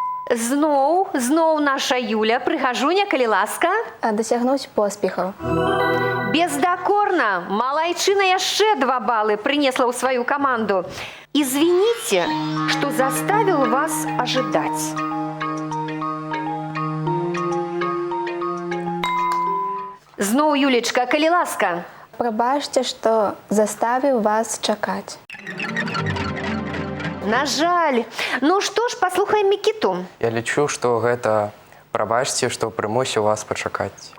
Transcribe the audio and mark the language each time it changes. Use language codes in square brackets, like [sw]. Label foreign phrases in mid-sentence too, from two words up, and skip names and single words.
[be] Зноў наша Юля, прыгажуня, калі ласка. Досягнуць поспехаў. Бездакорна, малайчына яшчэ 2 балы прынесла ў сваю каманду. [ru] Извините, что заставил вас ожидать. [be] Зноў, Юлечка, калі ласка. Прабачце, што заставіў вас чакаць. На жаль. Ну што ж, паслухаем Мікіту. Я лічу, што гэта прабачце, што прымусіў вас пачакаць.